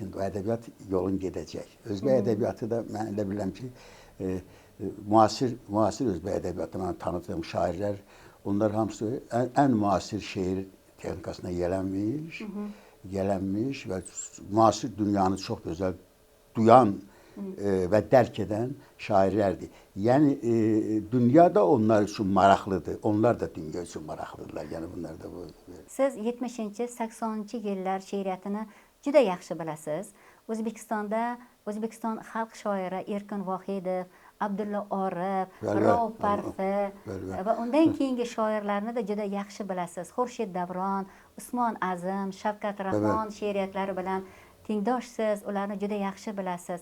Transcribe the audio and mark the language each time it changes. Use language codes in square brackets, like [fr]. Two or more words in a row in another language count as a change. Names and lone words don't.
[az] O ədəbiyyat yolun gedəcək. Özbək ədəbiyyatı da mən elə bilirəm ki, müasir Özbək ədəbiyyatı mən tanıdığım şairlər, onlar hamısı ən müasir şeir texnikasına gələnmiş və müasir dünyanı çox gözəl duyan və dərk edən şairlərdir. Yəni dünya da onlar üçün maraqlıdır. Onlar da dünya üçün maraqlıdırlar. Yəni bunlar da bu. [uz] Siz 70-ci, 80-ci yillar she'riyatini juda yaxshi bilasiz. O'zbekiston xalq shoiri Erkin Vohidov, Abdulla Orif, Rauf Parfi va undan keyingi shoirlarni da juda yaxshi bilasiz. Xurshid Davron, Usmon Azim, Shavkat Rahmon she'riyatlari bilan tengdoshsiz, ularni juda yaxshi bilasiz.